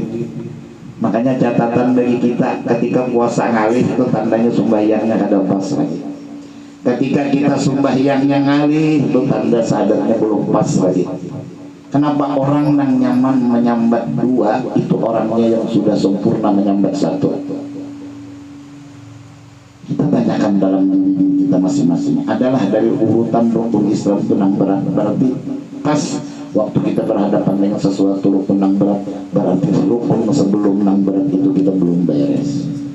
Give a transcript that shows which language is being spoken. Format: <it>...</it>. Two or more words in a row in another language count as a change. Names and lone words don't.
<id>Makanya catatan bagi kita, ketika puasa ngalih itu tandanya sembahyangnya kada pas lagi. Ketika kita sembahyangnya ngalih, itu tanda sadarnya belum pas lagi. Kenapa? Orang nang nyaman menyambat dua itu orangnya yang sudah sempurna menyambat satu. Kita tanyakan dalam diri kita masing-masing, adalah dari urutan rukun Islam itu nang berat, berarti pas waktu kita berhadapan dengan sesuatu rukun nang berat, berarti rukun sebelum nang berat itu kita belum beres.</id>